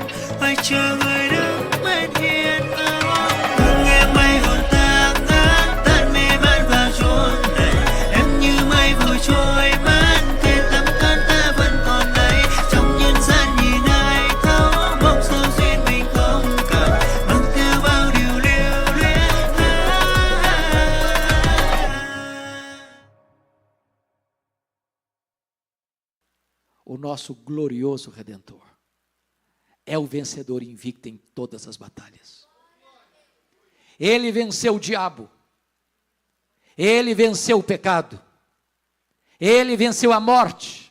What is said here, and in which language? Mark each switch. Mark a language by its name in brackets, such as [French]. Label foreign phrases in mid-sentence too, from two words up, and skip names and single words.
[Vietnamese] Phải chờ người đứng bên hiên áo, từng nghe mây hồn ta ngát, tan mê man vào chốn này. Em như mây vội trôi mất, thế tấm thân ta vẫn còn đây. Trong nhân gian nhìn ai thấu, mong sao duyên mình không cần, mang theo bao điều lưu luyến. [Portuguese] O nosso glorioso Redentor é o vencedor invicto em todas as batalhas. Ele venceu o diabo, ele venceu o pecado, ele venceu a morte.